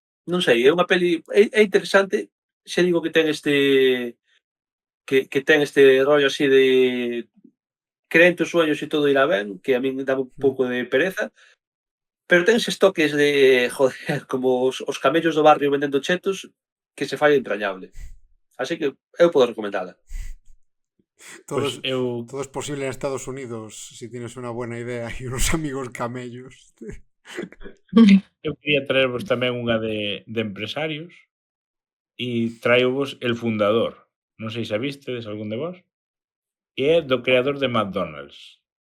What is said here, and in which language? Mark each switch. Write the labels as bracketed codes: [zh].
[gl] Non sei, é unha peli, é interesante, xa digo que ten que ten este rollo así de creen tus sueños e todo irá ben, que a min daba un pouco de pereza, pero ten eses toques de, joder, como os camellos do barrio vendendo chetos, que se fai entrañable. Así que eu podo recomendala. [es] Pues Todo es posible en Estados Unidos si tienes una buena idea y unos amigos camellos. [gl] Eu quería traervos tamén unha de empresarios e traio-vos El Fundador. Non sei se a vistedes algún de vos. E é do creador de McDonald's.